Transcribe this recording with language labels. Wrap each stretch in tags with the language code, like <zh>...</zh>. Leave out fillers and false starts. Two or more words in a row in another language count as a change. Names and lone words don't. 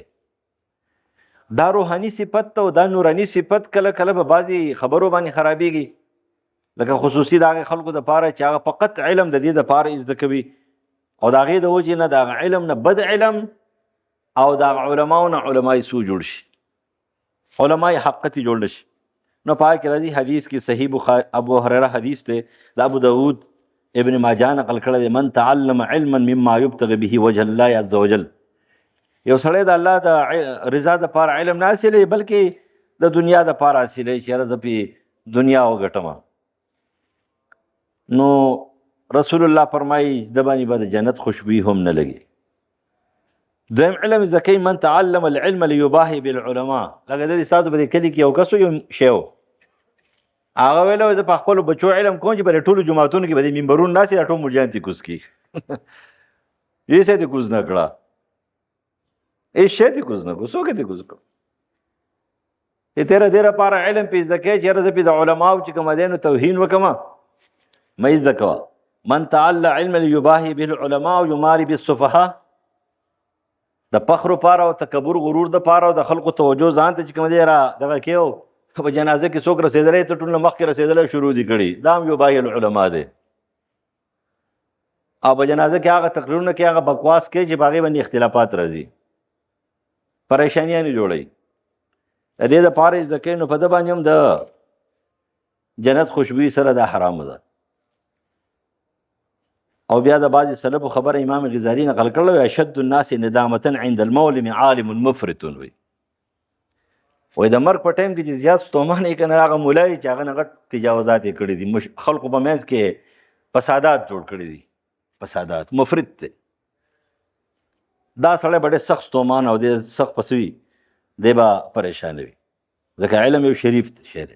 <ps>دا روحاني صفت او دا نوراني صفت کله کله په بعضې خبرو باندې خرابېږي، لکه خصوصي د هغې خلکو دپاره چې هغه فقط علم د دې دپاره زده کوي، او د هغې د وجې نه د هغه علم نه بد علم او د هغه علماو نه علمای سو جوړ شي، علمای حقیقتي جوړ نه شي. نو پای کې راځي حدیث کې صحیح بخاری ابو هريره حدیث دی، د ابو داود ابن ماجه نقل کړی دی،</ps> <ar>من تعلم علما مما يبتغي به وجه الله عز وجل.</ar> <ps>یو سړی د الله د رضا دپاره علم نه حاصلوي، بلکې د دنیا دپاره حاصلوي چې یاره زه پې دنیا وګټم. نو رسول الله فرمایي د باندې به د جنت خوشبويي هم نه لګي. دویم علم زده کوي،</ps> <ar>من تعلم العلم لیباهي بالعلماء.</ar> <ps>لکه د دې ستاسو په دې کلي کې یو کس یو شی و، هغه ویلی زه په خپلو بچو علم کوم چې په ټولو جوماتونو کې به دې منبرونه ناستې دا ټول ملجان تې کوز کړي. هېڅ یې دې کوز نه کړه، هېڅ شی دې کوز نه کړو، څوک یې دې کوز کړو؟ چې تېره دې لپاره علم پې زده کوې چې یاره زه پې د علماو چې کومه دی نو توهین وکړمه، مه یې زده کوه.</ps> <ar>من تعلم علما لیباهي بالعلماء یماري بالسفهاء.</ar> <ps>د فخر پاره او تکبر غرور د پاره او د خلقو توجه ځان ته چې کوم دی را دغه کېو، په جنازه کې څوک رسېدلی ته ټول نه مخکې رسېدلی شروع دي کړي، دا هم</ps> <ar>یباهي العلماء</ar> <ps>دی. او په جنازه کې هغه تقریرونه کې هغه بکواس کوي چې په هغې باندې اختلافات راځي، پریشانیانې جوړوي. د دې دپاره یې زده کوي نو په ده باندې هم د جنت خوشبويي سره دا حرامه ده. او بیا د بعضې سلفو خبره امام غزالي نقل کړی وی،</ps> <ar>اشد الناس ندامة عند المولم عالم مفرط.</ar> <ps>وی د مرګ په ټایم کې چې زیات ستومان یې که نه هغه مولایي چې هغه نه غټ تجاوزات یې کړي دي، خلقو په منځ کې فسادات جوړ کړي دي، فسادات مفرط دی. دا سړی به ډېر سخت ستومان او ډېر سخت پسې وي، دی به پریشانه وي، ځکه علم یو شریف شی دی.</ps>